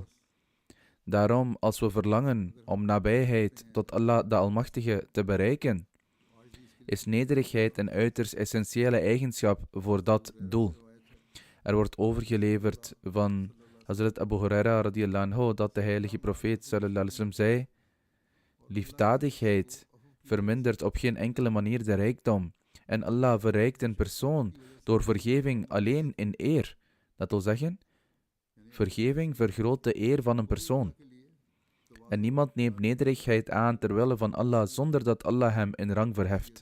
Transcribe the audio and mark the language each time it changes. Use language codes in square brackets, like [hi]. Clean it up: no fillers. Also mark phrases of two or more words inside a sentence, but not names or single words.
[nl] Daarom, als we verlangen om nabijheid tot Allah de Almachtige te bereiken, is nederigheid een uiterst essentiële eigenschap voor dat doel. Er wordt overgeleverd van Hazrat Abu Huraira [ar] رضي الله عنه [nl] dat de heilige profeet [ar] صلى الله عليه وسلم [nl] zei: liefdadigheid vermindert op geen enkele manier de rijkdom. En Allah verrijkt een persoon door vergeving alleen in eer. Dat wil zeggen, vergeving vergroot de eer van een persoon. En niemand neemt nederigheid aan ter wille van Allah zonder dat Allah hem in rang verheft.